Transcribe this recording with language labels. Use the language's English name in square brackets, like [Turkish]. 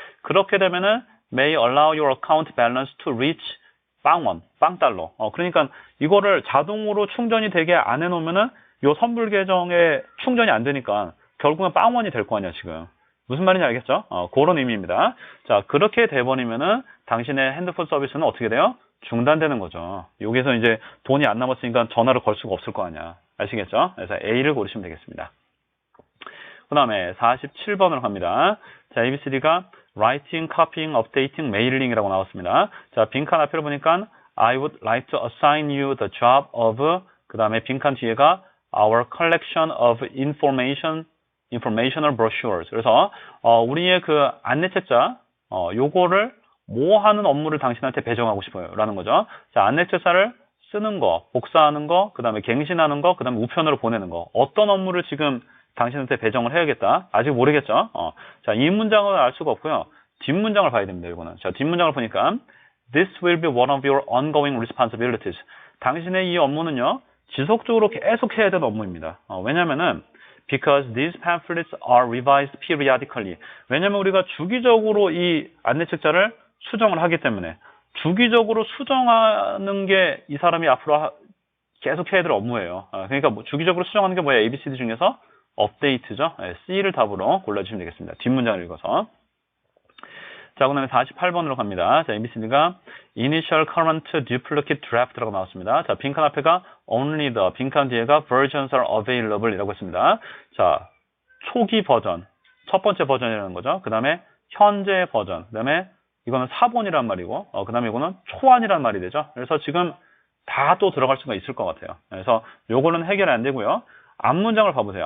[Korean] 그렇게 되면은 [English] may allow your account balance to reach [Korean] 빵달러 그러니까 이거를 자동으로 충전이 되게 안 해놓으면은 요 선불 계정에 충전이 안 되니까 결국은 빵원이 될 거 아니야 지금 무슨 말인지 알겠죠? 그런 의미입니다. 자, 그렇게 돼버리면은 당신의 핸드폰 서비스는 어떻게 돼요? 중단되는 거죠. 여기서 이제 돈이 안 남았으니까 전화를 걸 수가 없을 거 아니야. 아시겠죠? 그래서 A를 고르시면 되겠습니다. 그 다음에 47번으로 갑니다. 자, ABCD가 writing, copying, updating, mailing이라고 나왔습니다. 자, 빈칸 앞에를 보니까 [English] I would like to assign you the job of [Korean] 그 다음에 빈칸 뒤에가 [English] our collection of informational brochures. [Korean] 그래서 우리의 그 안내책자 요거를 뭐 하는 업무를 당신한테 배정하고 싶어요 라는 거죠. 자, 안내책자를 쓰는 거, 복사하는 거, 그 다음에 갱신하는 거, 그 다음에 우편으로 보내는 거 어떤 업무를 지금 당신한테 배정을 해야겠다. 아직 모르겠죠. 자, 이 문장은 알 수가 없고요. 뒷문장을 봐야 됩니다. 이거는. 자, 뒷문장을 보니까 [English] This will be one of your ongoing responsibilities. [Korean] 당신의 이 업무는요. 지속적으로 계속 해야 되는 업무입니다. 왜냐면은 [English] because these pamphlets are revised periodically. [Korean] 왜냐면 우리가 주기적으로 이 안내책자를 수정을 하기 때문에 주기적으로 수정하는 게 이 사람이 앞으로 계속 해야 될 업무예요. 그러니까 뭐 주기적으로 수정하는 게 뭐예요? ABCD 중에서 업데이트죠. C를 답으로 골라주시면 되겠습니다. 뒷문장을 읽어서. 자, 그 다음에 48번으로 갑니다. 자, ABCD가 Initial Current Duplicate Draft라고 나왔습니다. 자, 빈칸 앞에가 [English] Only the, [Korean] 빈칸 뒤에가 [English] Versions are available [Korean] 이라고 했습니다. 자, 초기 버전, 첫 번째 버전이라는 거죠. 그 다음에 현재 버전, 그 다음에 이거는 사본이란 말이고, 그 다음에 이거는 초안이란 말이 되죠. 그래서 지금 다 또 들어갈 수가 있을 것 같아요. 그래서 요거는 해결이 안 되고요. 앞 문장을 봐보세요.